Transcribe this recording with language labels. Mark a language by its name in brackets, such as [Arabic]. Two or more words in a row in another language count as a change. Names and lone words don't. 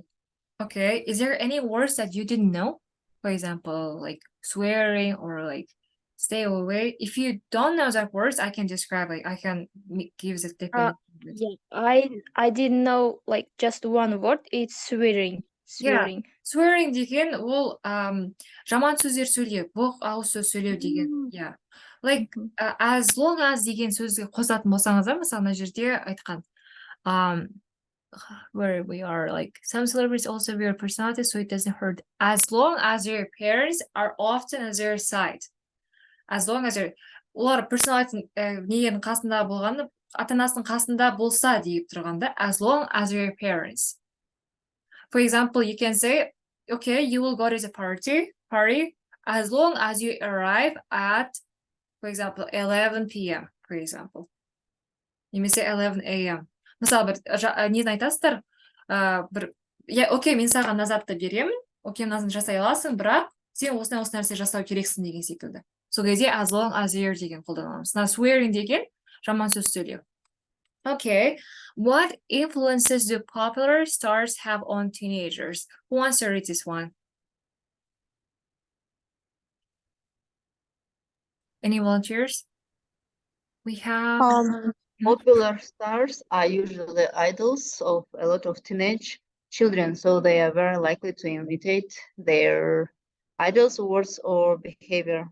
[English] Okay, is there any words that you didn't know? For example, like swearing or like stay away. If you don't know that words, I can describe, like I can give the definition. Yeah, I didn't know like just one word. It's swearing. Swearing. [Kazakh] Swearing деген ол жаман сөздер сөйлеу, боқ ауыз сөз сөйлеу деген. [English] Yeah. Like as long as [Kazakh] деген сөзге қосатын болсаңыздар, мысалы мына жерде айтқан [English] where we are like some celebrities also wear personalities so it doesn't hurt as long as your parents are often on their side. As long as [Kazakh] олар personality ненің қасында болғаны ата-анасының қасында болса deyip тұрғанда [English] as long as your parents. For example, you can say, okay, you will go to the party as long as you arrive at, for example, 11 p.m., for example. [Kazakh] Немесе 11 a.m. Мысалы, бір нені айтасыздар? Окей, мен саған назарды беремін, окей, мынасын жасай аласың, бірақ сен осындай нәрсе жасау керексің деген секілді. Сол кезде [English] as long as you're [Kazakh] деген қолданамыз. Now, swearing деген жаман сөз сөйлеу. [English] Okay, what influences do popular stars have on teenagers? Who wants to read this one? Any volunteers? We have Popular stars are usually idols of a lot of teenage children, so they are very likely to imitate their idols' words or behavior.